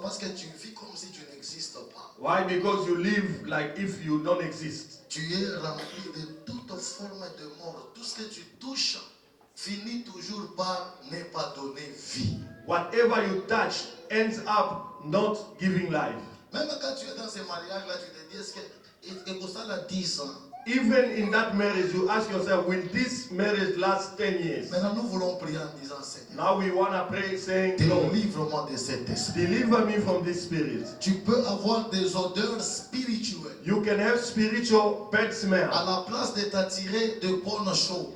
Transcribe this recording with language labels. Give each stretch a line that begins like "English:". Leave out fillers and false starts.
French: Parce que tu vis comme si tu n'existes pas.
English: Why? Because you live like if you don't exist.
French: Tu es rempli de toute forme de mort. Tout ce que tu touches finit toujours par ne pas donner vie.
English: Whatever you touch ends up not giving life.
French: Même quand tu es dans ces mariages-là, tu te dis, est-ce que Et ça là 10 ans.
English: Even in that marriage, you ask yourself, will this marriage last 10 years?
French: Maintenant, nous voulons prier en disant, Seigneur,
English: Now we want to pray saying, Lord,
French: délivre-moi de cet esprit.
English: deliver me from this spirit.
French: Tu peux avoir des odeurs spirituelles.
English: You can have spiritual bad smell.
French: À la place de t'attirer de bonnes choses,